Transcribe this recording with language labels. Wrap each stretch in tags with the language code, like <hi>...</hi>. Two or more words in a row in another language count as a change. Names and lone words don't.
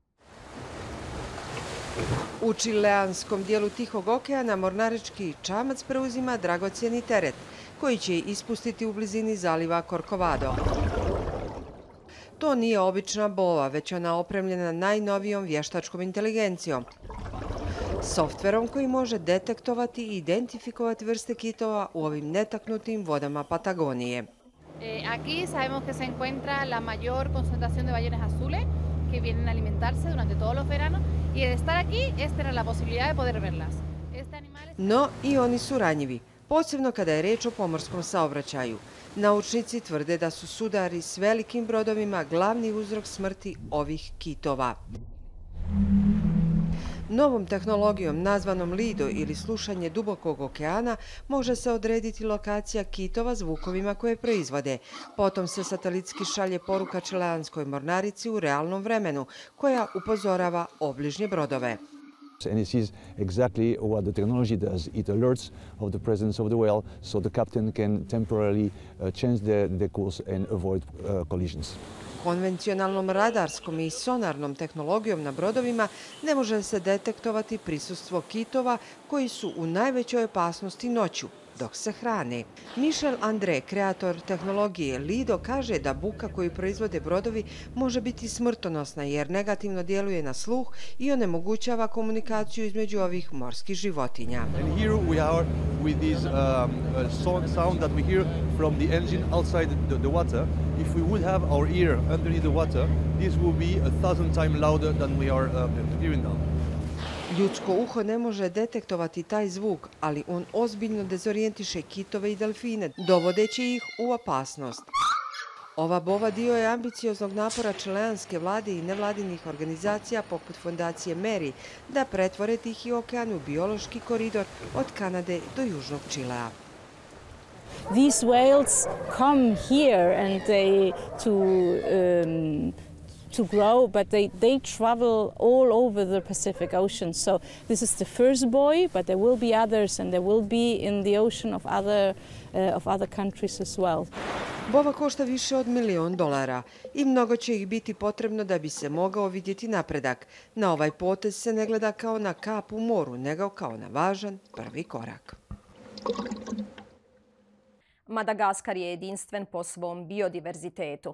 <bs>U čileanskom dijelu Tihog okeana mornarički čamac preuzima dragocjeni teret koji će ispustiti u blizini zaliva Corcovado. To nije obična bova, već ona opremljena najnovijom vještačkom inteligencijom. softverom koji može detektovati i identifikovati vrste kitova u ovim netaknutim vodama Patagonije.</bs> <es>Aquí sabemos que se encuentra la mayor concentración de ballenas azules que vienen a alimentarse durante todos los veranos y al estar aquí es tener la posibilidad de poder verlas.</es> <bs>No i oni su ranjivi, posebno kada je reč o pomorskom saobraćaju. Naučnici tvrde da su sudari s velikim brodovima glavni uzrok smrti ovih kitova. Novom tehnologijom nazvanom lido ili slušanje dubokog okeana može se odrediti lokacija kitova zvukovima koje proizvode. Potom se satelitski šalje poruka čileanskoj mornarici u realnom vremenu koja upozorava obližnje brodove.</bs> <en>And it sees exactly what the technology does. It alerts of the presence of the whale so the captain can temporarily change the course and avoid collisions.</en> <bs>Konvencionalnom radarskom i sonarnom tehnologijom na brodovima ne može se detektovati prisustvo kitova koji su u najvećoj opasnosti noću, dok se hrane. Michel André, kreator tehnologije Lido, kaže da buka koju proizvode brodovi može biti smrtonosna jer negativno djeluje na sluh i onemogućava komunikaciju između ovih morskih životinja.</bs> <en>And here we are with this sound that we hear from the engine outside the water. If we would have our ear underneath the water, this will be 1,000 times louder than we are hearing now.</en> <bs>Ljudsko uho ne može detektovati taj zvuk, ali on ozbiljno dezorijentiše kitove i delfine, dovodeći ih u opasnost. Ova bova dio je ambicioznog napora čileanske vlade i nevladinih organizacija poput fondacije Meri da pretvore Tihi okean u biološki koridor od Kanade do Južnog Čilea.</bs> <en>These whales come here and to grow, but they travel all over the Pacific Ocean. So this is the first buoy, but there will be others, and there will be in the ocean of other countries as well.</en> <bs>Bova košta više od $1 milion i mnogo će ih biti potrebno da bi se mogao vidjeti napredak. Na ovaj potez se ne gleda kao na kap u moru, nego kao na važan prvi korak. Madagaskar je jedinstven po svom biodiverzitetu.</bs>